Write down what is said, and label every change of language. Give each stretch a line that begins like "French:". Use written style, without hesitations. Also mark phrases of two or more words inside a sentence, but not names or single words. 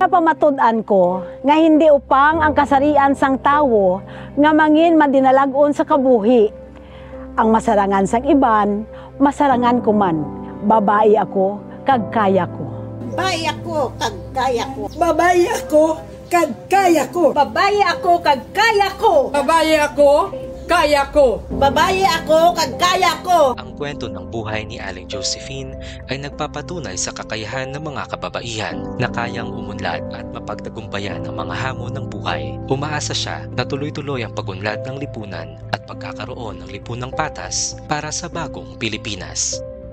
Hiligaynon: Napamatud-an ko, nga hindi upang ang kasarian sang tawo, nga mangin madinalagon sa kabuhi. Ang masarangan sang iban, masarangan ko man. Babae ako, kag kaya ko. Babae ako, kag kaya ko. Babae ako, kag kaya ko. Babae ako, kag kaya ko. Babae ako, kaya ko. Babae ako, kag kaya ko.
Filipino: Ang kwento ng buhay ni Aling Josephine ay nagpapatunay sa kakayahan ng mga kababaihan na kayang umunlad at mapagtagumpayan ang mga hamon ng buhay. Umaasa siya na tuloy-tuloy ang pagunlad ng lipunan at pagkakaroon ng lipunang patas para sa bagong Pilipinas.